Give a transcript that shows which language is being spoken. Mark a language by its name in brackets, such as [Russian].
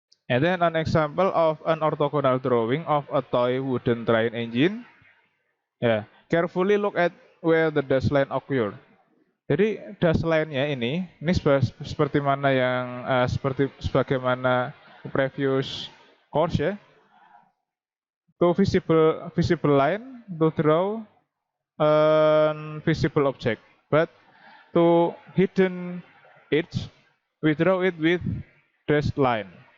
[English] And then an example of an orthogonal drawing of a toy wooden train engine. Ya, carefully look at where the dash line occur. [Indonesian] Jadi dash line-nya ini seperti mana yang sebagaimana [English] previous course [Indonesian] ya. [English] To visible line to draw an visible object, but to hidden edge we draw it with dashed line.